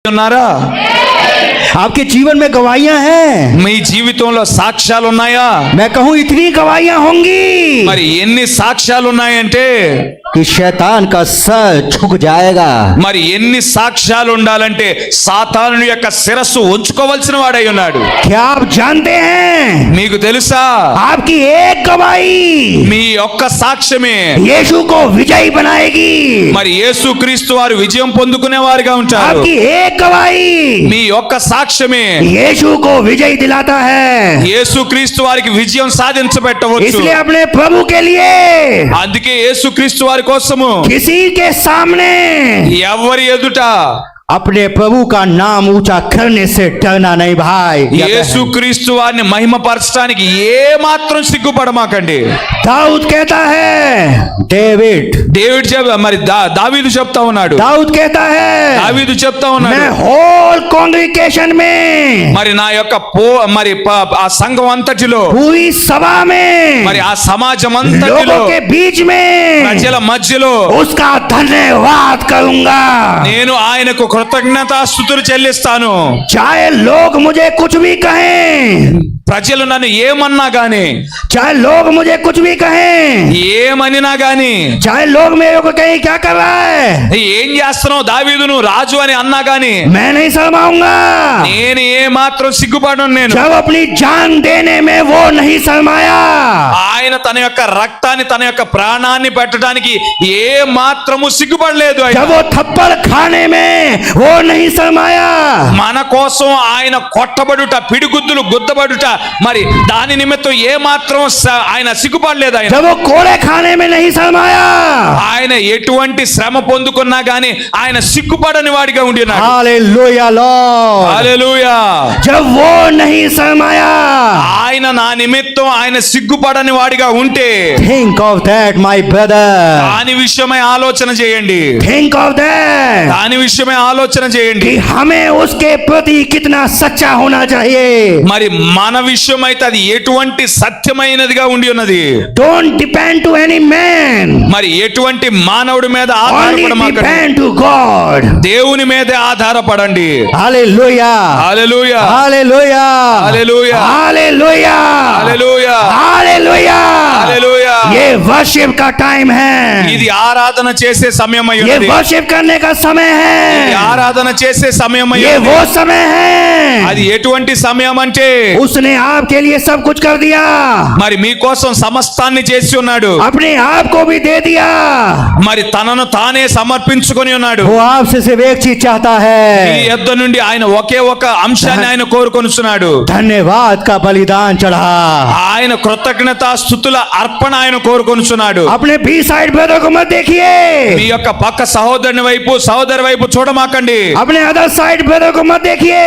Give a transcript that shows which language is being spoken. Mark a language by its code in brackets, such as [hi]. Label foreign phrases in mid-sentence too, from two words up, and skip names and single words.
[te] ఉన్నారా? [hi] आपके जीवन में गवाहियां हैं। [te] మీ జీవితంలో సాక్ష్యాలు ఉన్నాయా? [hi] मैं कहूं इतनी गवाहियां होंगी [te] మరి ఎన్ని సాక్ష్యాలు ఉన్నాయంటే [hi] कि शैतान का सर झुक जाएगा। [te] మరి ఎన్ని సాక్ష్యాలు ఉండాలంటే సాతాను యొక్క శిరస్సు ఉంచుకోవాల్సిన వాడై ఉన్నాడు। [hi] क्या आप जानते हैं? [te] మీకు తెలుసా? [hi] आपकी एक गवाही [te] మీ యొక్క సాక్ష్యమే [hi] यीशु को विजयी बनाएगी। [te] మరి యేసుక్రీస్తు వారు విజయం పొందుకునే వారిగా ఉంటారు। [hi] आपकी एक गवाही [te] మీ యొక్క సాక్ష్యమే [hi] यीशु को विजयी दिलाता है। [te] యేసుక్రీస్తు వారికి విజయం సాధించబెట్టవచ్చు। [hi] इसलिए अपने प्रभु के लिए [te] అందుకే యేసుక్రీస్తు వారి కోసము [hi] किसी के सामने [te] ఎవరి ఎదుట [hi] अपने प्रभु का नाम ऊंचा करने से डरना नहीं भाई। [te] యేసుక్రీస్తు వారిని మహిమపరచడానికి ఏ మాత్రం సిగ్గుపడమాకండి। [hi] दाऊद कहता है [te] డేవిడ్ మరి దావీదు చెప్తా ఉన్నాడు। [hi] दाऊद कहता है [te] దావీదు చెప్తా ఉన్నాడు, [hi] मैं [en] whole congregation [hi] में [te] మరి నా యొక్క ఆ సంఘం అంతటిలో [hi] पूरी सभा में [te] మరి ఆ సమాజం అంతటిలో [hi] लोगों के बीच में [te] ప్రజల మధ్యలో [hi] उसका धन्यवाद करूंगा। [te] నేను ఆయనకు కృతజ్ఞతాస్తుతులు చెల్లిస్తాను। [hi] चाहे लोग मुझे कुछ भी कहें, [te] ప్రజలు నన్ను ఏమన్నా గాని, [hi] चाहे लोग मुझे कुछ भी कहें, [te] ఏమనినా గాని, [hi] चाहे लोग मेरे को कहें क्या कर रहा है, [te] ఏం చేస్తున్నావు దావీదును రాజు అని అన్నా గాని [hi] मैं नहीं शर्माऊंगा। [te] నేను ఏ మాత్రం సిగ్గుపడను। నేను [hi] जब अपनी जान देने में वो नहीं शर्माया, [te] ఆయన తన యొక్క రక్తాన్ని తన యొక్క ప్రాణాన్ని పెట్టడానికి ఏ మాత్రము సిగ్గుపడలేదు। [hi] जब वो थप्पड़ खाने में वो नहीं शर्माया, [te] మన కోసం ఆయన కొట్టబడుట, పిడిగుద్దులు గుద్దబడుట, మరి దాని నిమిత్తం ఏ మాత్రం ఆయన సిగ్గుపడలేదు। ఆయన [hi] जब वो कोड़े खाने में नहीं शर्माया, [te] ఆయన ఎటువంటి శ్రమ పొందుకున్నా గాని ఆయన సిగ్గుపడని వాడిగా ఉండినాడు। [hi] हालेलुया लॉर्ड। [te] హల్లెలూయా। [hi] जब वो नहीं शर्माया, [te] ఆయన నా నిమిత్తం ఆయన సిగ్గుపడని వాడిగా ఉంటే [en] think of that my brother, [te] దాని విషయమై ఆలోచన చేయండి। [en] think of that [te] దాని విషయమై ఆలోచన చేయండి। [hi] कि हमें उसके प्रति कितना सच्चा होना चाहिए। [te] మరి మన విషయం అయితే అది ఎటువంటి సత్యమైనదిగా ఉండి ఉన్నది। [en] Don't depend to any man, [te] మరి ఎటువంటి మానవుడి మీద [en] only [te] ఆధారపడమాకండి, [en] depend to God। [te] దేవుని మీదే ఆధారపడండి। [hi] हालेलुया [te] హల్లెలూయా, [hi] हालेलुया [te] హల్లెలూయా, [hi] हालेलुया [te] హల్లెలూయా, [hi] हालेलुया। [te] హల్లెలూయా। [hi] ये वर्शिप का टाइम है, [te] ఇది ఆరాధన చేసే సమయం [hi] ये [te] అయ్యింది। [hi] वर्शिप करने का समय [te] ఇది [hi] है, [te] ఆరాధన చేసే సమయం [hi] ये [te] అయ్యింది। [hi] वो समय है। [te] అది ఎటువంటి సమయం అంటే [hi] उसने आपके लिए सब कुछ कर दिया, [te] మరి మీకోసం సమస్తాన్ని చేసి ఉన్నాడు, [hi] अपने आप को भी दे दिया। [te] మరి తనను తానే సమర్పించుకొని ఉన్నాడు। [hi] वो आपसे सिर्फ एक चीज चाहता [te] ఈ [hi] है, [te] యొద్ద నుండి ఆయన ఒకే ఒక అంశాన్ని ఆయన కోరుకొనుచున్నాడు। [hi] धन्यवाद का बलिदान चढ़ा। [te] ఆయన కృతజ్ఞతా స్తుతుల అర్పణ ఆయన కోరుకొనుచున్నాడు। [hi] अपने [en] be side brother [hi] को मत देखिए, [te] మీ యొక్క పక్క సహోదరుని వైపు సహోదరి వైపు చూడమాకండి। [hi] अपने [en] other side brother [hi] को मत देखिए,